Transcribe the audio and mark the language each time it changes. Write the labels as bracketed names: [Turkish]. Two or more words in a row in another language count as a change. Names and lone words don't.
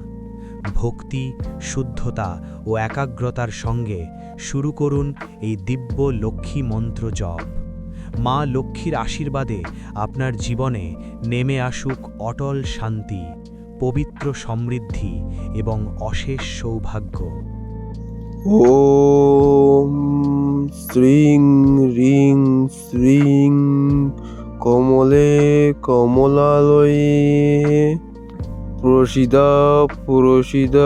[Bangla] ভক্তি, শুদ্ধতা ও একাগ্রতার সঙ্গে শুরু করুন এই দিব্য লক্ষ্মী মন্ত্র জপ। মা লক্ষ্মীর আশীর্বাদে আপনার জীবনে নেমে আসুক অটল শান্তি, পবিত্র সমৃদ্ধি এবং অশেষ সৌভাগ্য। [Sanskrit] ॐ श्रीं ह्रीं श्रीं कमले कमलालये प्रसीद प्रसीद।